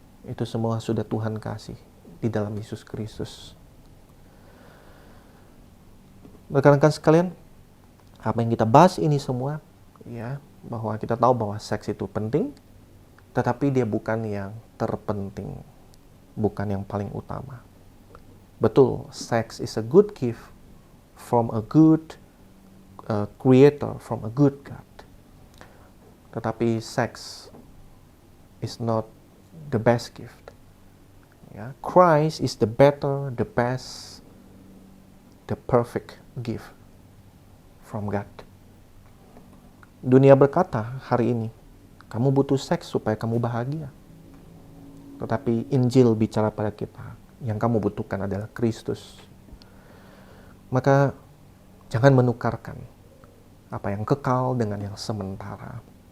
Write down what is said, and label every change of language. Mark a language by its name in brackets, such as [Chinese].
[Indonesian] Itu semua sudah Tuhan kasih di dalam Yesus Kristus. Rekan-rekan sekalian, apa yang kita bahas ini semua, ya, bahwa kita tahu bahwa seks itu penting, tetapi dia bukan yang terpenting. bukan yang paling utama. [English] Betul, sex is a good gift from a good creator, from a good God. Tetapi sex is not the best gift. Ya, Christ is the better, the best, the perfect gift from God. [Indonesian] Dunia berkata hari ini, kamu butuh seks supaya kamu bahagia. Tetapi Injil bicara pada kita, yang kamu butuhkan adalah Kristus. Maka jangan menukarkan apa yang kekal dengan yang sementara.